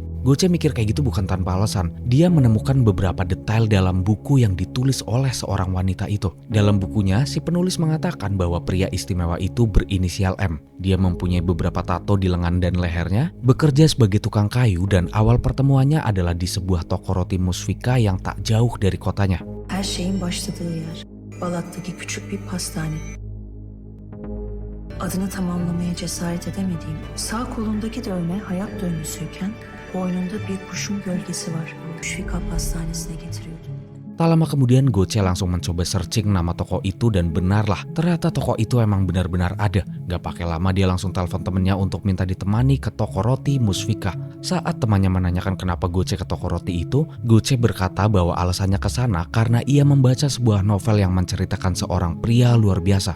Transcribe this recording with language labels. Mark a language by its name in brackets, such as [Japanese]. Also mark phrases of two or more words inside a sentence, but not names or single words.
[Indonesian] Goche mikir kayak gitu bukan tanpa alasan. Dia menemukan beberapa detail dalam buku yang ditulis oleh seorang wanita itu. Dalam bukunya, si penulis mengatakan bahwa pria istimewa itu berinisial M. Dia mempunyai beberapa tato di lengan dan lehernya, bekerja sebagai tukang kayu, dan awal pertemuannya adalah di sebuah toko roti Musfika yang tak jauh dari kotanya. [Turkish] Her şeyin başladığı yer, Balat'taki küçük bir pastane. Adını tamamlamaya cesaret edemediğim, sağ kolundaki dövme hayat dövmesiyken boynunda bir kuşun gölgesi var. Musfika Pastanesi'ne getiriyordu. [Indonesian] Tak lama kemudian Goche langsung mencoba searching nama toko itu dan benarlah, ternyata toko itu emang benar-benar ada. Gak pakai lama dia langsung telepon temennya untuk minta ditemani ke toko roti Musfika. Saat temannya menanyakan kenapa Goche ke toko roti itu, Goche berkata bahwa alasannya ke sana karena ia membaca sebuah novel yang menceritakan seorang pria luar biasa.